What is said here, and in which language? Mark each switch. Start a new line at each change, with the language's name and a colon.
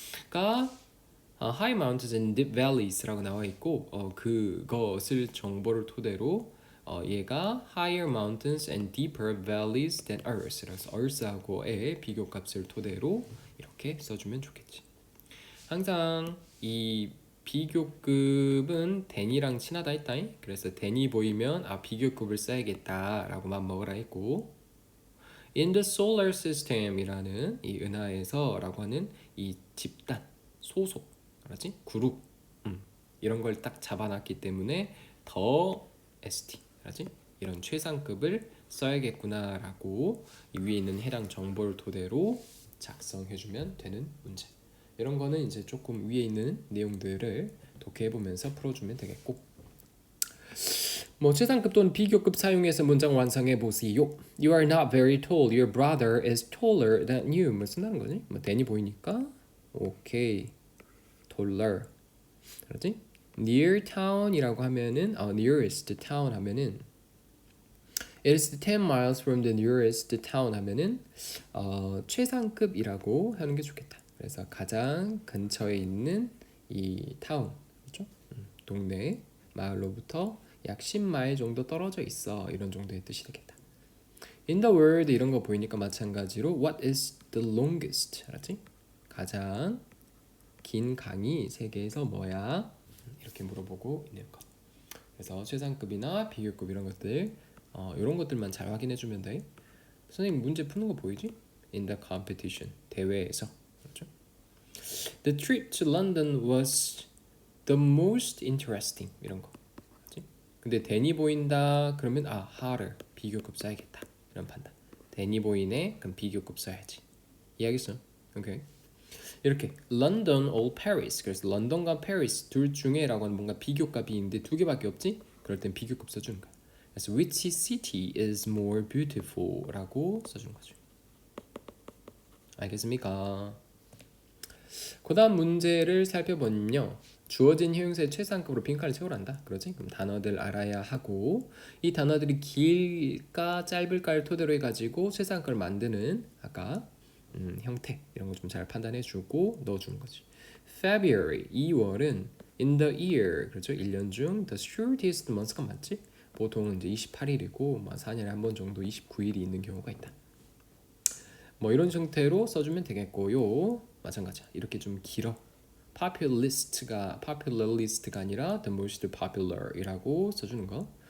English: 가 high mountains and deep valleys
Korean: 라고 나와 있고 그것을 정보를 토대로 얘가
English: higher mountains and deeper valleys than Earth.
Korean: 그래서 Earth하고의 비교값을 토대로 이렇게 써주면 좋겠지. 항상 이 비교급은 dan이랑 친하다 했다잉. 그래서 dan이 보이면 비교급을 써야겠다라고 맘먹으라 했고, in the solar system이라는 이 은하에서라고 하는 이 집단, 소속, 그렇지? 그룹, 이런 걸 딱 잡아놨기 때문에 더 ST, 그렇지? 이런 최상급을 써야겠구나라고 이 위에 있는 해당 정보를 토대로 작성해주면 되는 문제. 이런 거는 이제 조금 위에 있는 내용들을 독해해보면서 풀어주면 되겠고, 최상급 또는 비교급 사용해서 문장 완성해 보세요.
English: You are not very tall. Your brother is taller than you.
Korean: 뭐 쓴다는 거지? dan이 보이니까 오케이.
English: taller. 그렇지? near town이라고 하면은 nearest town 하면은 it is 10 miles from the nearest town 하면은
Korean: 최상급이라고 하는 게 좋겠다. 그래서 가장 근처에 있는 이 타운, 그렇죠? 동네, 마을로부터 약 10마일 정도 떨어져 있어. 이런 정도의 뜻이 되겠다.
English: In the world
Korean: 이런 거 보이니까 마찬가지로
English: What is the longest?
Korean: 알았지? 가장 긴 강이 세계에서 뭐야? 이렇게 물어보고 있는 거. 그래서 최상급이나 비교급 이런 것들 이런 것들만 잘 확인해 주면 돼. 선생님 문제 푸는 거 보이지?
English: In the competition 대회에서.
Korean: 그렇죠?
English: The trip to London was the most interesting
Korean: 이런 거. 그렇지? 근데 dan이 보인다 그러면 harder 비교급 써야겠다 이런 판단. dan이 보이네 그럼 비교급 써야지. 이해하겠어? 오케이.
English: 이렇게 London or Paris.
Korean: 그래서 런던과 페리스 둘 중에라고 하는 뭔가 비교값이 있는데 두 개밖에 없지? 그럴 땐 비교급 써주는 거야.
English: 그래서 which city is more beautiful?
Korean: 라고 써주는 거죠. 알겠습니까? 그 다음 문제를 살펴보면요. 주어진 형용사의 최상급으로 빈칸을 채우란다. 그러지? 그럼 단어들 알아야 하고 이 단어들이 길까 짧을까를 토대로 해가지고 최상급을 만드는 아까 형태 이런 거 좀 잘 판단해 주고 넣어주는 거지.
English: February 2월은 in the year 그렇죠?
Korean: 1년 중
English: the shortest month
Korean: 가 맞지? 보통은 이제 28일이고 4년에 한 번 정도 29일이 있는 경우가 있다. 이런 형태로 써주면 되겠고요. 마찬가지야. 이렇게 좀 길어. popularist가 아니라
English: the most popular
Korean: 이라고 써주는 거.